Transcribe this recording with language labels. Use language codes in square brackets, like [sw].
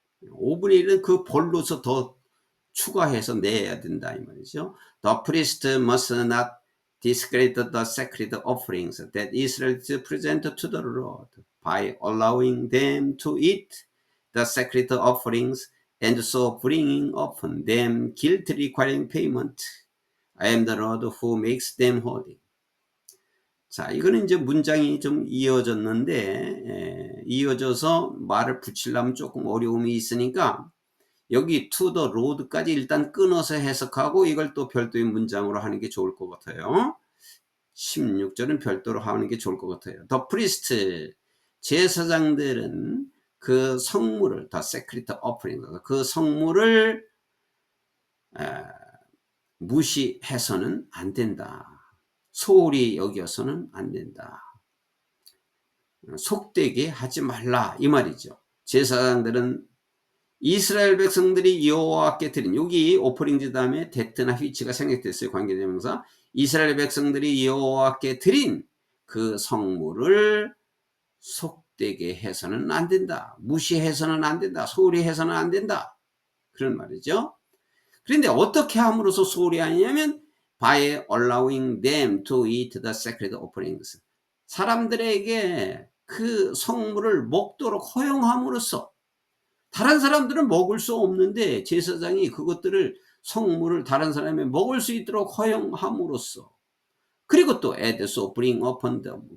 [ko] 5분의 1은 그 벌로서 더 추가해서 내야 된다 이 말이죠. [en] The priest must not discredit the sacred offerings that Israelites present to the Lord by allowing them to eat the sacred offerings and so bringing upon them guilt requiring payment. I am the Lord who makes them holy. [ko] 자, 이거는 이제 문장이 좀 이어졌는데, 이어져서 말을 붙이려면 조금 어려움이 있으니까 여기 [en] to the road [ko] 까지 일단 끊어서 해석하고 이걸 또 별도의 문장으로 하는 게 좋을 것 같아요. 16절은 별도로 하는 게 좋을 것 같아요. [en] The priest, [ko] 제사장들은 그 성물을, [en] the sacred offering, [ko] 그 성물을 무시해서는 안 된다. 소홀히 여겨서는 안 된다. 속되게 하지 말라 이 말이죠. 제사장들은 이스라엘 백성들이 여호와께 드린, 여기 오퍼링즈 다음에 데트나 휘치가 생략됐어요. 관계대명사. 이스라엘 백성들이 여호와께 드린 그 성물을 속되게 해서는 안 된다. 무시해서는 안 된다. 소홀히 해서는 안 된다. 그런 말이죠. 그런데 어떻게 함으로써 소홀히 하냐면 [en] by allowing them to eat the sacred offerings. [ko] 사람들에게 그 성물을 먹도록 허용함으로써, 다른 사람들은 먹을 수 없는데 제사장이 그것들을 성물을 다른 사람이 먹을 수 있도록 허용함으로써 그리고 또 [en] add, so, bring upon them.